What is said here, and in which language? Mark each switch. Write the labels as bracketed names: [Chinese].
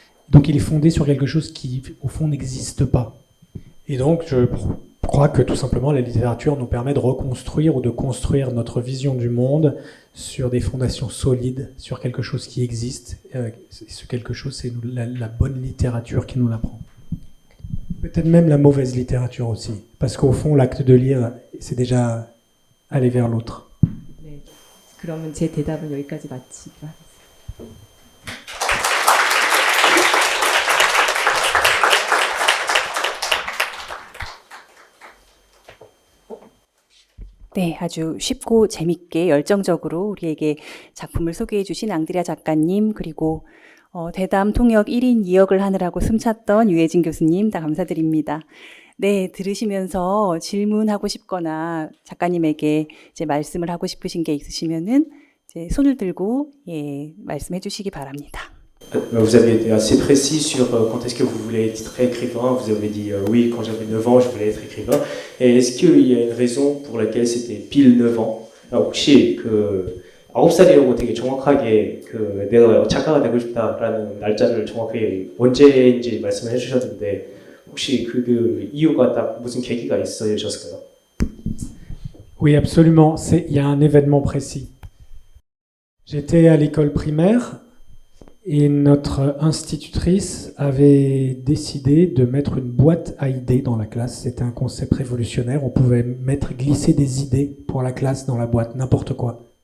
[French] Donc il est fondé sur quelque chose qui au fond n'existe pas. Et donc je crois que tout simplement la littérature nous permet de reconstruire ou de construire notre vision du monde sur des fondations solides, sur quelque chose qui existe. Ce quelque chose, c'est la bonne littérature qui nous l'apprend. Peut-être même la mauvaise littérature aussi, parce qu'au fond, l'acte de lire, c'est déjà aller vers l'autre. [Korean] 네, 그러면 제 대답은 여기까지 마치기로 하겠습니다. 네, 아주 쉽고 재밌게 열정적으로 우리에게 작품을 소개해 주신 앙드레아 작가님, 그리고 대담 통역 1인 2역을 하느라고 숨찼던 유해진 교수님 다 감사드립니다. 네, 들으시면서 질문하고 싶거나 작가님에게 이제 말씀을 하고 싶으신 게 있으시면은 이제 손을 들고 말씀해 주시기 바랍니다. [French] Vous avez été assez précis sur quand est-ce que vous voulez être écrivain. Vous avez dit oui, quand j'avais 9 ans, je voulais être écrivain. Et est-ce qu'il y a une raison pour laquelle c'était pile 9 ans? [Korean] 혹시 그 9살이라고 되게 정확하게 그 내가 작가가 되고 싶다라는 날짜를 정확하게 언제인지 말씀을 해주셨는데 혹시 그 이유가 딱 무슨 계기가 있으셨을까요? [French] Oui, absolument. Il y a un événement précis. J'étais à l'école primaire et notre institutrice avait décidé de mettre une boîte à idées dans la classe. C'était un concept révolutionnaire. On pouvait glisser des idées pour la classe dans la boîte, n'importe quoi.